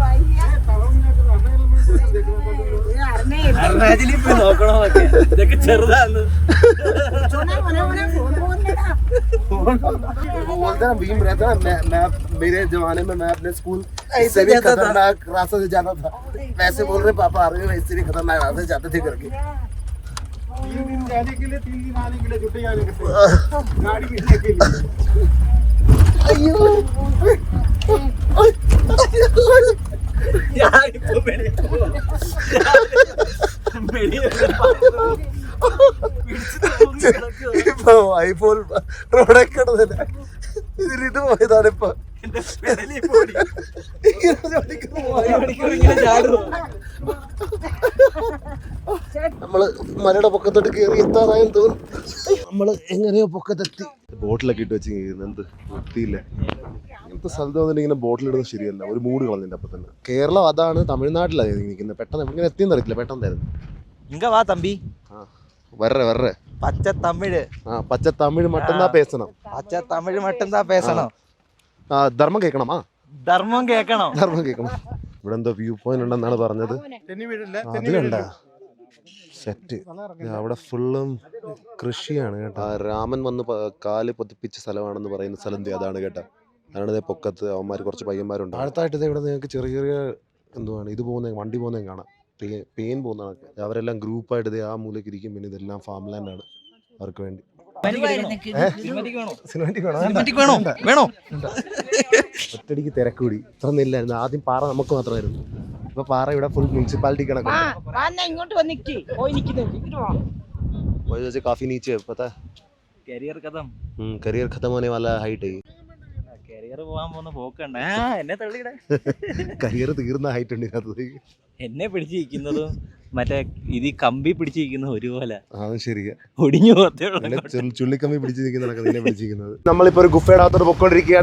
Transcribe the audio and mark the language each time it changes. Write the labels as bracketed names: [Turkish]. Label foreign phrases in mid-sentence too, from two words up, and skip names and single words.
[Malayalam] ചെറുതാന്ന് [Hindi] मेरे जमाने में मैं अपने स्कूल से भी खतरनाक रास्ते से जाता था. वैसे बोल रहे पापा आ रहे हैं, इससे भी खतरनाक रास्ते जाते थे करके. 3 दिन जाने के लिए 3 दिन आने के लिए छुट्टी आने के लिए गाड़ी गिरने के लिए. यार इनको मेरे [Malayalam] ഇപ്പൊ ഐഫോൺ റോഡൊക്കെ ഇതിലിട്ട് പോയതാണ്. ഇപ്പൊ നമ്മള് മലയുടെ പൊക്കത്തോട്ട് കയറി എത്താറായെന്ന് തോന്നുന്നു. നമ്മള് എങ്ങനെയോ പൊക്കത്തെത്തി. ബോട്ടിലൊക്കെ ഇട്ട് വെച്ച് എന്ത് വൃത്തിയില്ല. ഇങ്ങനത്തെ സ്ഥലത്ത് വന്നിട്ട് ഇങ്ങനെ ബോട്ടിലിടുന്നത് ശരിയല്ല. ഒരു മൂഡ് കളഞ്ഞിട്ട് അപ്പൊ തന്നെ. കേരളം അതാണ്, തമിഴ്നാട്ടിലാണ് നിൽക്കുന്നത്. പെട്ടെന്ന് ഇങ്ങനെ എത്തിയെന്ന് അറിയില്ല, പെട്ടെന്നായിരുന്നു. [Tamil] இங்க வா தம்பி. வர்ற பச்சை தமிழ். பச்சை தமிழ் மட்டும்தான் பேசணும். பச்சை தமிழ் மட்டும்தான் பேசணும். [Malayalam] ധർമ്മം കേൾക്കണമാ? ധർമ്മം കേൾക്കണം. ഇവിടെ എന്തോ വ്യൂ പോയിന്റ് ഉണ്ടെന്നാണ് പറഞ്ഞത്. അതിലുണ്ട സെറ്റ്. അവിടെ ഫുള്ളും കൃഷിയാണ് കേട്ടോ. രാമൻ വന്ന് കാല് പതിപ്പിച്ച സ്ഥലമാണെന്ന് പറയുന്ന സ്ഥലം അതാണ് കേട്ടോ. അതാണ് പൊക്കത്ത് അവന്മാർ കുറച്ച് പയ്യന്മാരുണ്ട്. അടുത്തായിട്ട് ഇവിടെ നിങ്ങൾക്ക് ചെറിയ ചെറിയ എന്തുവാണ് ഇത് പോകുന്നത്, വണ്ടി പോകുന്നതും കാണാം. പെയിൻ പോകുന്നതൊക്കെ. അവരെല്ലാം ഗ്രൂപ്പായിട്ട് ആ മൂലയ്ക്ക് ഇരിക്കും. പിന്നെ ഇതെല്ലാം ഫാം ലാൻഡാണ് അവർക്ക് വേണ്ടി. ഒറ്റടിക്ക് തിരക്കൂടി. ഇത്ര നെല്ലായിരുന്നു ആദ്യം. പാറ നമുക്ക് മാത്രമായിരുന്നു. ഇപ്പൊ പാറ ഇവിടെ ഫുൾ മുനിസിപ്പാലിറ്റി കണക്ക്. [Hindi] काफी नीचे पता है. करियर खत्म होने वाला हाइट है. [Malayalam] കരിയർ തീർന്ന ഹൈറ്റ് ഉണ്ട് ഇതിനകത്ത്. എന്നെ പിടിച്ചിരിക്കുന്നതും മറ്റേ ഇത് കമ്പി പിടിച്ചിരിക്കുന്ന ഒരുപോലെ. അതും ശരിയാ. ഒടിഞ്ഞു പോകത്തേ. ചുള്ളിക്കമ്പി പിടിച്ചിരിക്കുന്നതൊക്കെ നിന്നെ പിടിച്ചിരിക്കുന്നത്. നമ്മളിപ്പോ ഒരു ഗുഫയുടെ അകത്തോട്ട് പൊക്കോണ്ടിരിക്കുകയാണ്.